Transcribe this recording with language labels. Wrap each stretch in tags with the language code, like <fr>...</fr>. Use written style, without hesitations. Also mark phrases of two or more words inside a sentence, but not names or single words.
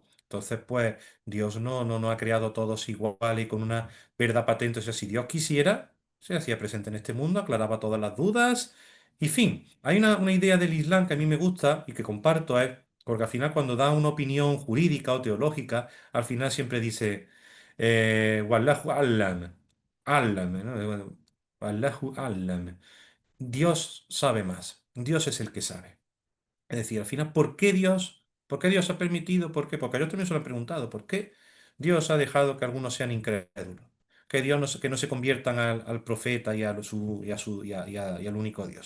<es>Entonces, pues, Dios no nos ha creado todos iguales y con una verdad patente. O sea, si Dios quisiera, se hacía presente en este mundo, aclaraba todas las dudas. Y fin, hay una idea del Islam que a mí me gusta y que comparto, es, porque al final cuando da una opinión jurídica o teológica, al final siempre dice</es> <ar>والله أعلم. أعلم، ¿no? والله أعلم.</ar> <es>Dios sabe más. Dios es el que sabe. Es decir, al final, ¿por qué Dios ha permitido? ¿Por qué? Porque yo también se lo he preguntado, ¿por qué Dios ha dejado que algunos sean incrédulos? Que Dios que no se conviertan al profeta y al único Dios.</es>